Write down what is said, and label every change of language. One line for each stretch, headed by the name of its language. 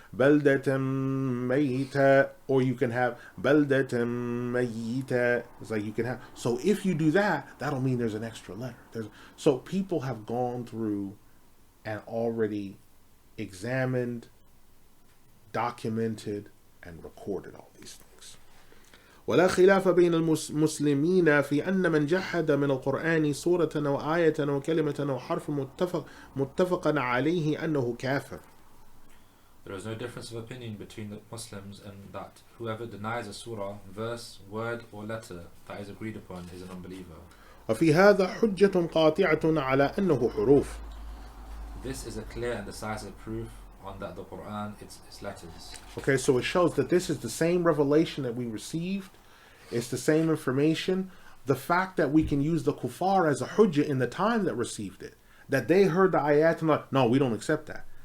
English: Baldatam mayita, or you can have baldatam mayita. It's like you can have. So if you do that, that'll mean there's an extra letter. So people have gone through and already examined, documented, and recorded all these things.
Arabic: ولا خلاف بين المسلمين في أن من جحد من القرآن سورة أو آية أو كلمة أو حرف متفقا عليه أنه كافر.
English: There is no difference of opinion between the Muslims in that whoever denies a surah, verse, word or letter that is agreed upon is an unbeliever.
Arabic: وفي هذا حجة قاطعة على أنه حروف.
English: This is a clear and decisive proof on that the Qur'an, its letters. Okay, so it shows that this is the same revelation that we received. It's the same information. The fact that we can use the kuffar as a hujjah in the time that received it, that they heard the ayat and like, no, we don't accept that.